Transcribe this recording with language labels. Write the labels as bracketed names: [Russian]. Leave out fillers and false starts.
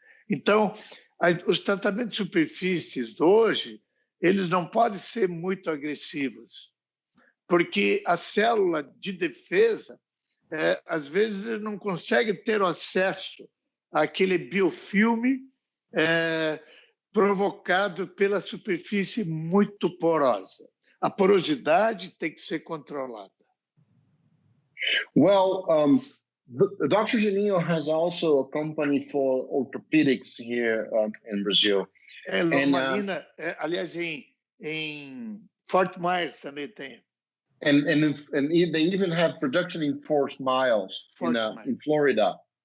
[Portuguese] Então, os tratamentos de superfícies hoje, eles não podem ser muito agressivos, porque a célula de defesa, às vezes, não consegue ter acesso àquele biofilme provocado pela superfície muito porosa. A porosidade tem que ser controlada. [English] Well, Dr. Geninho has also a company for orthopedics here in Brazil. [Portuguese] Lombarina, aliás, em em Fort Myers também tem. [English] And they even have production in Fort Myers in Florida.